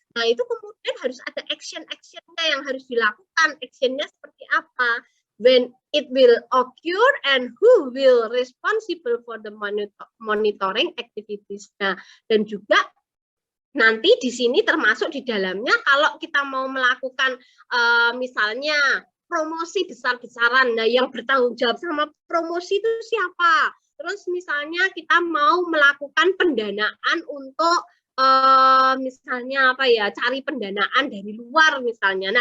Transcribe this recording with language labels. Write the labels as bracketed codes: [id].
[id] Nah, itu kemudian harus ada action-actionnya yang harus dilakukan. Actionnya seperti apa, [en] when it will occur, and who will responsible for the monitoring activities. [id] Nah, dan juga nanti di sini termasuk di dalamnya kalau kita mau melakukan misalnya promosi besar-besaran, nah yang bertanggung jawab sama promosi itu siapa? Terus misalnya kita mau melakukan pendanaan untuk misalnya apa ya, cari pendanaan dari luar misalnya.